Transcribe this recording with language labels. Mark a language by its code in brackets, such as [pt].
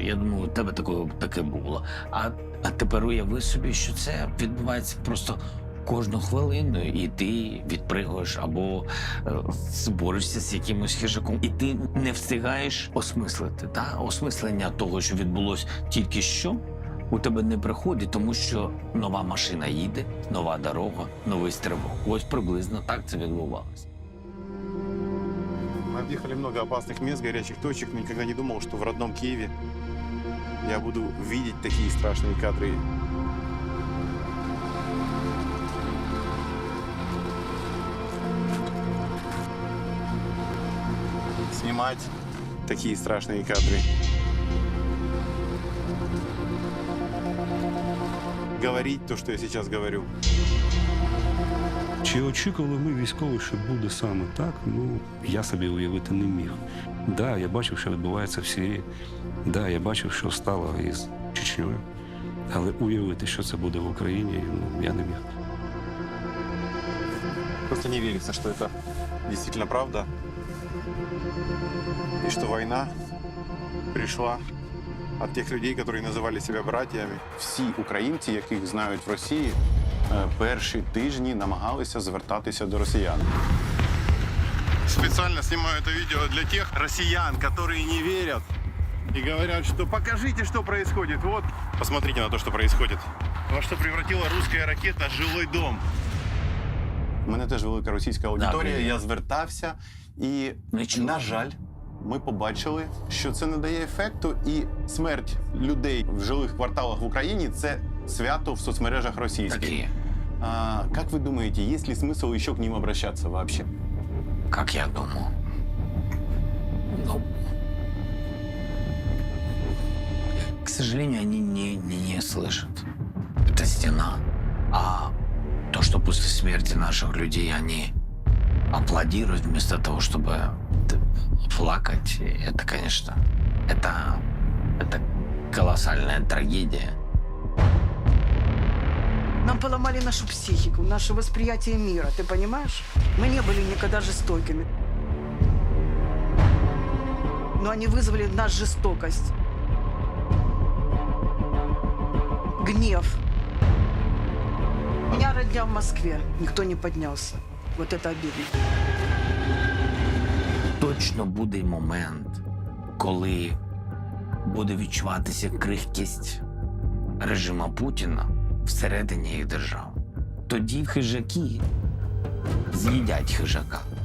[uk] Я думаю, у тебе таке було. А тепер уяви собі, що це відбувається просто кожну хвилину, і ти відпригуєш або борешся з якимось хижаком, і ти не встигаєш осмислити. Осмислення того, що відбулося тільки що, у тебе не приходить, тому що нова машина їде, нова дорога, новий стрибок. Ось приблизно так це відбувалося. [ru] Мы объехали много опасных мест, горячих точек. Никогда не думал, что в родном Киеве я буду видеть такие страшные кадры. Снимать такие страшные кадры. Говорить то, что я сейчас говорю. [uk] Чи очікували ми військові, що буде саме так? Ну, я собі уявити не міг. Да, я бачив, що відбувається в Сирії. Да, я бачив, що стало із Чечнею. Але уявити, що це буде в Україні, ну, я не міг. [ru] Просто не верится, что это действительно правда. И что война пришла от тех людей, которые называли себя братьями. [uk] Всі українці, яких знають в Росії, перші тижні намагалися звертатися до росіян. [ru] Специально снимаю это видео для тех россиян, которые не верят и говорят, что покажите, что происходит. Вот, посмотрите на то, что происходит. Во что превратила русская ракета жилой дом. [uk] У мене теж велика російська аудиторія, я звертався і, на жаль, ми побачили, що це не дає ефекту, і смерть людей в жилих кварталах в Україні – це свято в соцмережах російських. [ru] Как вы думаете, есть ли смысл еще к ним обращаться вообще? Как я думаю? Ну, к сожалению, они не слышат. Это стена. А то, что после смерти наших людей они аплодируют вместо того, чтобы плакать, это, конечно, это колоссальная трагедия. Нам поломали нашу психику, наше восприятие мира, ты понимаешь? Мы не были никогда жестокими. Но они вызвали в нас жестокость. Гнев. У меня родня в Москве, никто не поднялся. Вот это обидно. [uk] Точно буде момент, коли буде відчуватися крихкість режиму Путіна всередині їх держав. Тоді хижаки з'їдять хижака.